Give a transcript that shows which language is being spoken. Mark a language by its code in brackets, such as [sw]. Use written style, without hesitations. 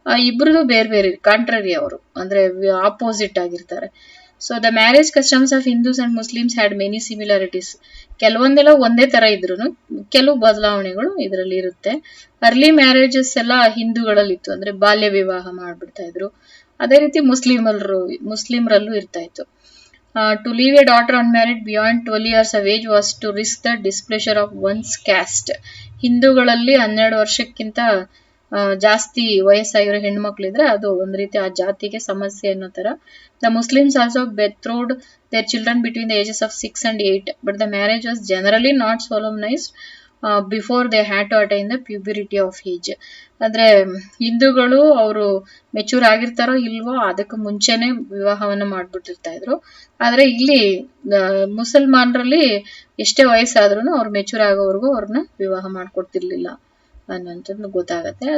[kn] ಇಬ್ರದು ಬೇರೆ ಬೇರೆ ಕಾಂಟ್ರರಿ, ಅವರು ಅಂದ್ರೆ ಆಪೋಸಿಟ್ ಆಗಿರ್ತಾರೆ. [en] So the marriage customs of Hindus and Muslims had many similarities. [kn] ಕೆಲವೊಂದೆಲ್ಲ ಒಂದೇ ತರ ಇದ್ರು, ಕೆಲವು ಬದಲಾವಣೆಗಳು ಇದರಲ್ಲಿ ಇರುತ್ತೆ. ಅರ್ಲಿ ಮ್ಯಾರೇಜಸ್ ಎಲ್ಲ ಹಿಂದೂಗಳಲ್ಲಿ ಇತ್ತು, ಅಂದ್ರೆ ಬಾಲ್ಯ ವಿವಾಹ ಮಾಡ್ಬಿಡ್ತಾ ಇದ್ರು. ಅದೇ ರೀತಿ ಮುಸ್ಲಿಮರಲ್ಲೂ ಇರ್ತಾ ಇತ್ತು. [en] To leave a daughter unmarried beyond 12 years of age was to risk the displeasure of one's caste. [kn] ಹಿಂದೂಗಳಲ್ಲಿ 12 ವರ್ಷಕ್ಕಿಂತ ಜಾಸ್ತಿ ವಯಸ್ಸಾಗಿರೋ ಹೆಣ್ಮಕ್ಳಿದ್ರೆ ಅದು ಒಂದ್ ರೀತಿ ಆ ಜಾತಿಗೆ ಸಮಸ್ಯೆ ಅನ್ನೋ ತರ. [en] The Muslims also betrothed their children between the ages of 6 and 8, but the marriage was generally not solemnized before they had to attain the puberty of age. [kn] ಅಂದ್ರೆ ಹಿಂದೂಗಳು ಅವರು ಮೆಚೂರ್ ಆಗಿರ್ತಾರೋ ಇಲ್ವೋ ಅದಕ್ಕೆ ಮುಂಚೆನೆ ವಿವಾಹವನ್ನ ಮಾಡ್ಬಿಟ್ಟಿರ್ತಾ ಇದ್ರು. ಆದ್ರೆ ಇಲ್ಲಿ ಮುಸಲ್ಮಾನರಲ್ಲಿ ಎಷ್ಟೇ ವಯಸ್ಸಾದ್ರೂ ಅವ್ರು ಮೆಚೂರ್ ಆಗೋವರೆಗೂ ಅವ್ರನ್ನ ವಿವಾಹ ಮಾಡ್ಕೊಡ್ತಿರ್ಲಿಲ್ಲ ಅನ್ನೋಂಥದ್ದು ಗೊತ್ತಾಗತ್ತೆ.